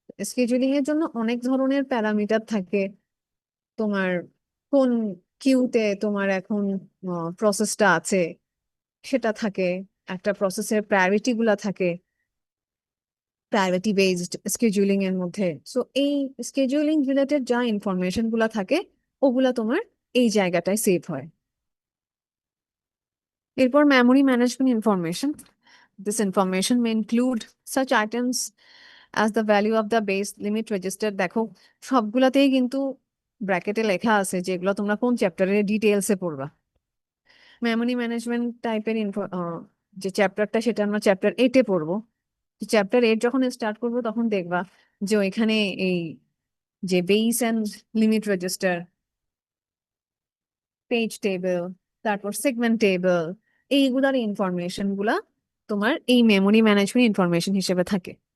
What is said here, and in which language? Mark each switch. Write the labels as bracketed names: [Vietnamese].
[Bangla] Scheduling এর জন্য অনেক ধরনের প্যারামিটার থাকে। তোমার কোন কিউতে তোমার এখন প্রসেসটা আছে সেটা থাকে, একটা প্রসেসের প্রায়োরিটি গুলা থাকে প্রায়োরিটি বেসড স্কেজুলিং এর মধ্যে। সো এই স্কেজুলিং রিলেটেড যা ইনফরমেশন গুলা থাকে ওগুলা তোমার এই জায়গাটায় সেভ হয়। এরপর memory management information. [English] This information may include such items as the value of the base limit register. [Bangla] দেখো, সবগুলাতেই কিন্তু ব্র্যাকেটে লেখা আছে যেগুলো তোমরা কোন চ্যাপ্টারে ডিটেইলসে পড়বা। মেমোরি ম্যানেজমেন্ট টাইপের যে চ্যাপ্টারটা সেটা আমরা চ্যাপ্টার 8-এ পড়বো। চ্যাপ্টার 8 যখন স্টার্ট করবো তখন দেখবা যে ওইখানে এই যে base and limit register, page table, তারপর সেগমেন্ট টেবিল, এইগুলার ইনফরমেশন গুলা তোমার এই মেমোরি ম্যানেজমেন্ট ইনফরমেশন হিসেবে থাকে।